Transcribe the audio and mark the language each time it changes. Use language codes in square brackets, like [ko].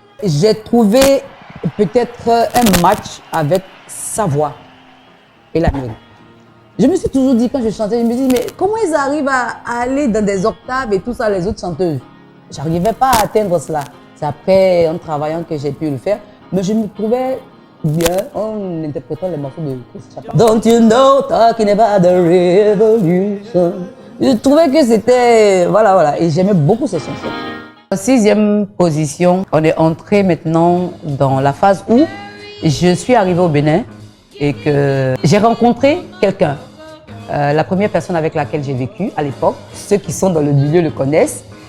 [fr] J'ai trouvé peut-être un match avec sa voix et la mienne. Je me suis toujours dit, quand je chantais, je me dis, mais comment ils arrivent à aller dans des octaves et tout ça, les autres chanteuses? J'arrivais pas à atteindre cela. C'est après, en travaillant, que j'ai pu le faire. Mais je me trouvais bien en interprétant les morceaux de Tracy Chapman. [en] Don't you know, talking about the revolution. [fr] Je trouvais que c'était... Voilà. Et j'aimais beaucoup ces chansons. En 6e position, on est entré maintenant dans la phase où je suis arrivée au Bénin et que j'ai rencontré quelqu'un. La première personne avec laquelle j'ai vécu à l'époque, ceux qui sont dans le milieu le connaissent.